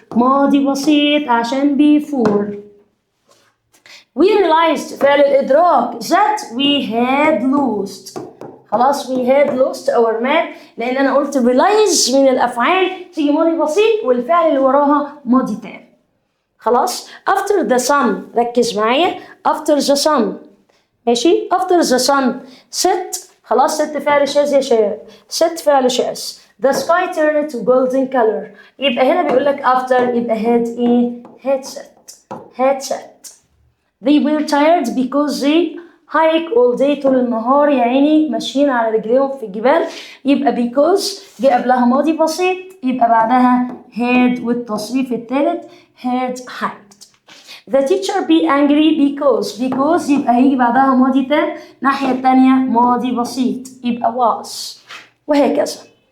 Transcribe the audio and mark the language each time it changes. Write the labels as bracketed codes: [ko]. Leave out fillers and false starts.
[ar] ماضي بسيط عشان before. [en] We realized [ar] فعل الإدراك [en] that we had lost. [ar] خلاص [en] we had lost our man [ar] لأن أنا قلت realize من الأفعال تيجي ماضي بسيط والفعل اللي وراها ماضي تام. [en] خلاص after the sun ركز معايا after the sun ماشي. after the sun set [ar] خلاص set فعل شاذ يا شباب، set فعل شاذ. [en] the sky turned to golden color [ar] يبقى هنا بيقول لك [en] after يبقى had ايه؟ had set. they were tired because they hike all day [ar] طول النهار يا عيني ماشيين على رجليهم في الجبال يبقى because جه قبلها ماضي بسيط يبقى بعدها had والتصريف الثالث [en] had hiked. [ar] the teacher be angry because يبقى هيجي بعدها ماضي تام، الناحية التانية ماضي بسيط يبقى was وهكذا.